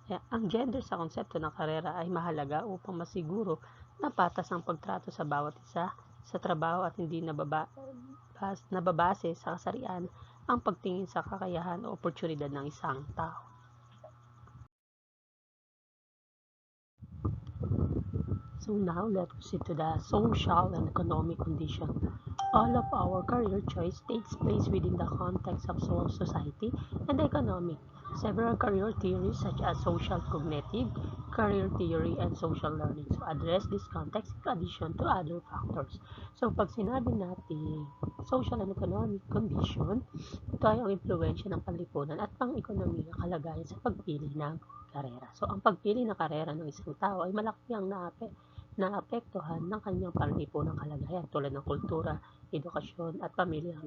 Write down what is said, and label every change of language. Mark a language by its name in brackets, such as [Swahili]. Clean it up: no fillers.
[Filipino] Ang gender sa konsepto ng karera ay mahalaga upang masiguro na patas ang pagtrato sa bawat isa sa trabaho at hindi nababase sa kasarian ang pagtingin sa kakayahan o oportunidad ng isang tao. [English] So now let's proceed to the social and economic condition. All of our career choice takes place within the context of society and economic. Several career theories such as social cognitive, career theory, and social learning address this context in addition to other factors. [Filipino] So pag sinabi natin social and economic condition, ito ay ang impluwensya ng panlipunan at pang-ekonomiya kalagayan sa pagpili ng karera. So ang pagpili ng karera ng isang tao ay malaki ang naapektuhan ng kanyang panlipunang kalagayan tulad ng kultura, edukasyon at pamilya.